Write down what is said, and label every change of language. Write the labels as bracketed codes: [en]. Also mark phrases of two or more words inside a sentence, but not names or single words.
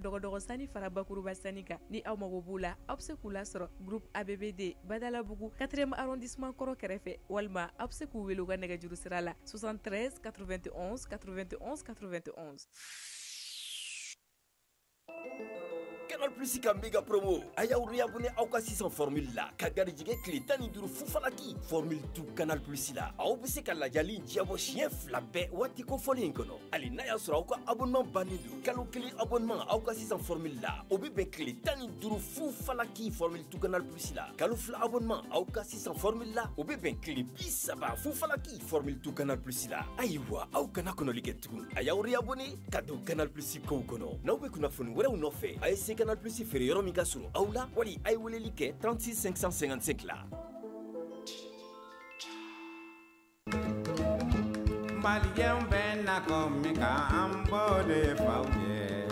[bm] dɔgɔdɔgɔ sani fara bakuruba sani kan ni aw mago b'u la aw bɛ se k'u lasɔrɔ groupe ABBD badalabugu 4e arrondissement kɔrɔ kɛrɛfɛ walima aw bɛ se k'u wele u ka nɛgɛjuru sira la 73 91 91 91. Canal Plus ka [fr] méga promo [bm] aya uri abonné aw ka 600 formule la ka garijigɛ tile 15 fufalaki [fr] formule tout Canal Plus [bm] la aw bɛ se ka lajali diabo siɲɛ 2 bɛɛ waati kofɔlen in kɔnɔ hali n'a y'a sɔrɔ aw ka abonnement bannen don kalo 1 abonnement aw ka 600 formule la o bɛ bɛn tile 15 fufalaki [fr] formule tout Canal Plus [bm] la kalo 2 abonnement aw ka 600 formule la o bɛ bɛn tile 30 fufalaki [fr] formule tout Canal Plus [bm] la ayiwa aw kana kɔnɔli kɛ tugun aya uri abonné ka don Canal Plus kow kɔnɔ n'aw bɛ kunnafoni wɛrɛw nɔfɛ a ye se Canal Plus feere yɔrɔ min ka surun aw la wali a ye weleli kɛ 36 555 la. Malien bɛ na komi k'an bɔ de faw ye.